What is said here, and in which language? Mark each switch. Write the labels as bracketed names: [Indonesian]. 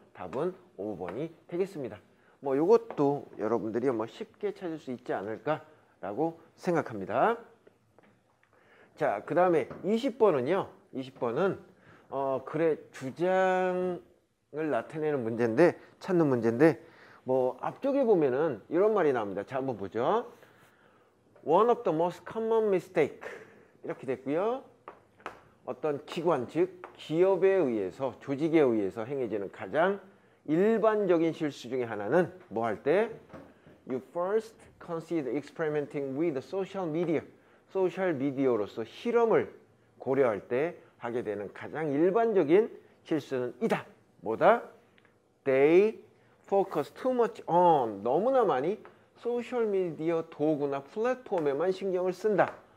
[Korean] 답은 5번이 되겠습니다. 뭐 요것도 여러분들이 뭐 쉽게 찾을 수 있지 않을까라고 생각합니다. 자, 그 다음에 20번은요. 20번은 글의 주장을 나타내는 문제인데, 찾는 문제인데, 뭐 앞쪽에 보면은 이런 말이 나옵니다. 자, 한번 보죠. [English] One of the most common mistake [Korean] 이렇게 됐고요. 어떤 기관, 즉 기업에 의해서, 조직에 의해서 행해지는 가장 일반적인 실수 중에 하나는 뭐 할 때? [English] You first consider experimenting with social media. [Korean] 소셜 미디어로서 실험을 고려할 때 하게 되는 가장 일반적인 실수는 이다. 뭐다? [English] They focus too much on. [Korean] 너무나 많이 소셜미디어 도구나 플랫폼에만 신경을 쓴다.